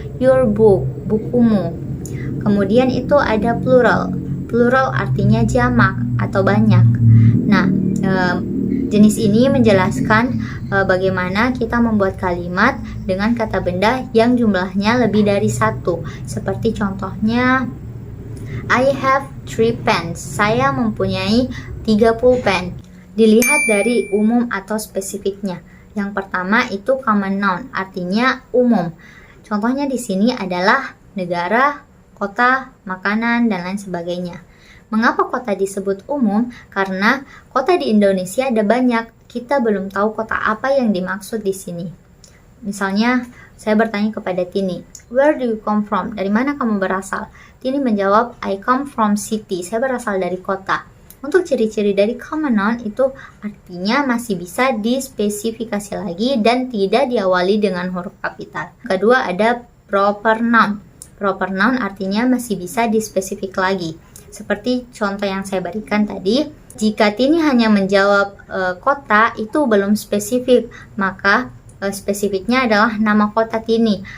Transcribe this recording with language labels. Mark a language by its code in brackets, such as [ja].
[en] Your book, [id] bukumu. Kemudian itu ada plural. Plural artinya jamak atau banyak. Nah, jenis ini menjelaskan bagaimana kita membuat kalimat dengan kata benda yang jumlahnya lebih dari satu. Seperti contohnya, [en] I have 3 pens. [id] Saya mempunyai 3 pulpen. Dilihat dari umum atau spesifiknya. Yang pertama itu common noun, artinya umum. Contohnya di sini adalah negara, kota, makanan, dan lain sebagainya. Mengapa kota disebut umum? Karena kota di Indonesia ada banyak. Kita belum tahu kota apa yang dimaksud di sini. Misalnya, saya bertanya kepada Tini, [en] where do you come from? [id] Dari mana kamu berasal? [en] Tini [id] menjawab, [en] I come from city. [id] Saya berasal dari kota. Untuk ciri-ciri dari common noun itu artinya masih bisa dispesifikasi lagi dan tidak diawali dengan huruf kapital. Kedua ada proper noun. Proper noun artinya masih bisa dispesifik lagi. Seperti contoh yang saya berikan tadi, jika Tini hanya menjawab kota, itu belum spesifik, maka spesifiknya adalah nama kota Tini.